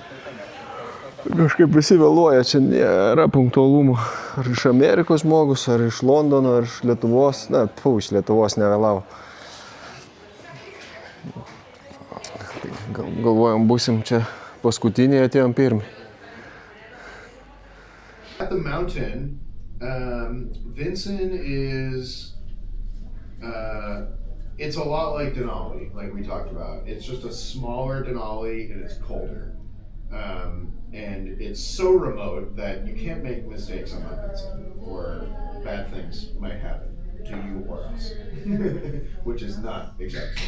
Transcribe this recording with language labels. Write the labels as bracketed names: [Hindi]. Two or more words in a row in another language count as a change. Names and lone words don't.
[Lithuanian] Kažkaip visi vėluoja, čia nėra punktualumo. Ar iš Amerikos žmogus, ar iš Londono, ar iš Lietuvos. Na, iš Lietuvos nevėlavo. Galvojam, būsim čia paskutiniai, atėjom pirmi. [English] At the mountain, Vinson is, it's a lot like Denali, like we talked about. It's just a smaller Denali and it's colder. And it's so remote that you can't make mistakes on Mount Vinson, or bad things might happen to you or us, which is not acceptable.